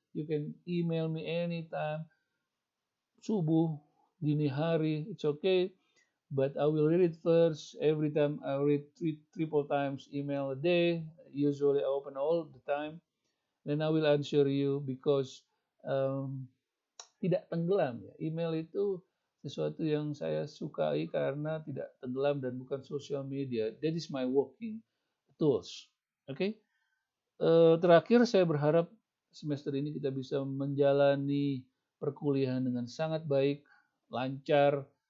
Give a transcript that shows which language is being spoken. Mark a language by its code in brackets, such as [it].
[en] You can email me anytime, [id] subuh, dini hari, [en] it's okay. But I will read it first. Every time I read triple times email a day. Usually I open all the time. Then I will answer you because [id] tidak tenggelam ya. Email itu sesuatu yang saya sukai karena tidak tenggelam dan bukan social media. [en] That is my working tools. [id] Oke. Terakhir saya berharap semester ini kita bisa menjalani perkuliahan dengan sangat baik, lancar.